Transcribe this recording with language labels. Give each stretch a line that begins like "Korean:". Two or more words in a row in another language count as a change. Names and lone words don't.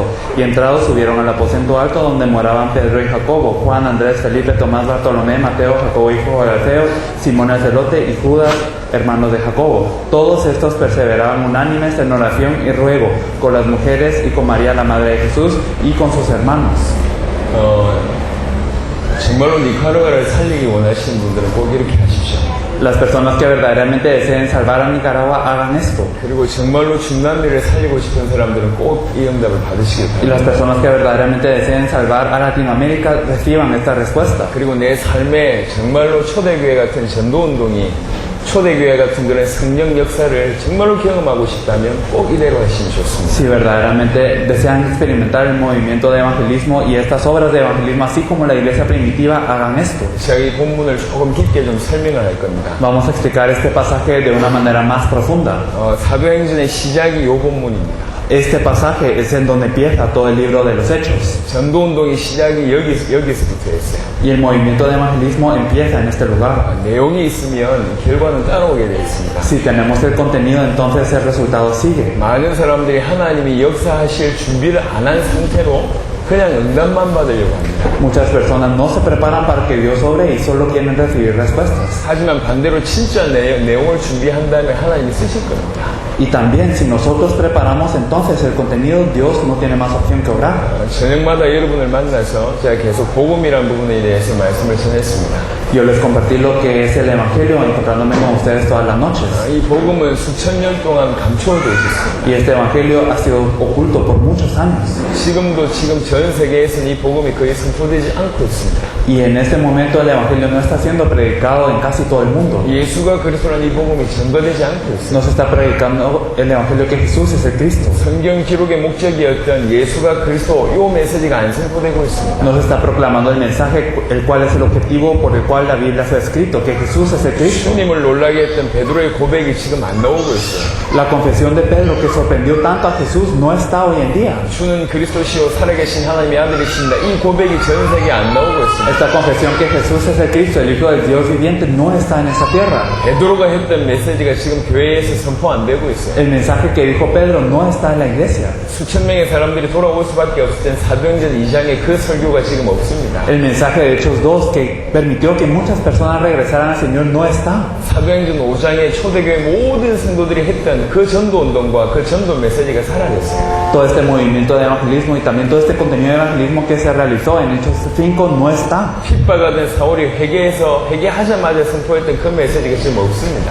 Spanish: Y entrados subieron al aposento alto donde moraban Pedro y Jacobo, Juan, Andrés, Felipe, Tomás, Bartolomé, Mateo, Jacobo hijo de Alfeo, Simón el celote y Judas, hermanos de Jacobo. Todos estos perseveraban unánimes en oración y ruego con las mujeres y con María la madre de Jesús y con sus hermanos.
Korean: 정말로 니카라과를 살리기 원하시는 분들은 꼭 이렇게 하십시오.
Spanish: Las personas que verdaderamente deseen salvar a Nicaragua hagan esto.
Korean: 그리고 정말로 중남미를 살리고 싶은 사람들은 꼭 이 응답을 받으시길
Spanish: Y las
Korean: 바랍니다.
Spanish: personas que verdaderamente deseen salvar a Latinoamérica reciban esta respuesta.
Korean: 그리고 내 삶에 정말로 초대교회 같은 전도운동이 초대교회 같은 그런 성령 역사를 정말로 경험하고 싶다면 꼭 이대로 하시면 좋습니다.
Spanish: Si verdaderamente desean experimentar el movimiento de evangelismo y estas obras de evangelismo, así como la iglesia primitiva, hagan esto.
Korean: 제가 이 본문을 조금 깊게 좀 설명을 할 겁니다.
Spanish: Vamos a explicar este pasaje de una manera más profunda.
Korean: 사도행전의 시작이 이 본문입니다.
Spanish: Este pasaje es en donde empieza todo el libro de los Hechos.
Korean: 전도운동의 시작이 여기서부터 했어요.
Spanish: Y el movimiento de evangelismo empieza en este lugar.
Korean: 내용이 있으면 결과는 따라오게 되어 있습니다.
Spanish: Si tenemos el contenido, entonces el resultado sigue.
Korean: 많은 사람들이 하나님이 역사하실 준비를 안 한 상태로 그냥 응답만 받으려고 합니다.
Spanish: Muchas personas no se preparan para que Dios obre y solo quieren recibir respuestas.
Korean: 하지만 반대로 진짜 내용을 준비한다면 하나님이 쓰실 겁니다.
Spanish: Y también si nosotros preparamos entonces el contenido, Dios no tiene más opción que obrar.
Korean: 저녁마다 여러분을 만나서 제가 계속 복음이라는 부분에 대해서 말씀을 전했습니다.
Spanish: Yo les compartí lo que es el Evangelio encontrándome con ustedes todas las noches.
Korean: 이 복음은 수천 년 동안 감춰져 있었습니다.
Spanish: Y este Evangelio ha sido oculto por muchos años.
Korean: 지금 전 세계에서는 이 복음이 거의 선포되지 않고 있습니다.
Spanish: Y en este momento el Evangelio no está siendo predicado en casi todo el mundo.
Korean: 예수가 그리스도라는 이 복음이 전도되지 않고 있습니다.
Spanish: No se está predicando el Evangelio que Jesús es el Cristo.
Korean: 성경 기록의 목적이었던 예수가 그리스도 이 메시지가 안 선포되고 있습니다.
Spanish: No se está proclamando el mensaje, el cual es el objetivo por el cual la Biblia fue escrito, que Jesús es el Cristo.
Korean: 주님을 놀라게 했던 베드로의 고백이 지금 안 나오고 있어요.
Spanish: La confesión de Pedro que sorprendió tanto a Jesús no está hoy en día.
Korean: 주는 그리스도시요 살아계신 하나님의 아들이십니다. 이 고백이 전 세계에 안 나오고 있습니다.
Spanish: Esta confesión que Jesús es el Cristo, el Hijo del Dios viviente, no está en esta tierra.
Korean: 베드로가 했던 메시지가 지금 교회에서 선포 안 되고 있어요.
Spanish: El mensaje que dijo Pedro no está en la iglesia.
Korean: 수천 명의 사람들이 돌아올 수밖에 없을 땐 사도행전 2장에 그 설교가 지금 없습니다.
Spanish: El mensaje de Hechos 2 que permitió que muchas personas regresaran al Señor no está.
Korean: 사도행전 5장에 초대교회 모든 성도들이 했던 그 전도운동과 그 전도 메시지가 사라졌어요.
Spanish: Todo este movimiento de evangelismo y también todo este contenido de evangelismo que se realizó en Hechos 5 no está.
Korean: 핍박하던 사울이 회개하자마자 선포했던 그 메시지가 지금 없습니다.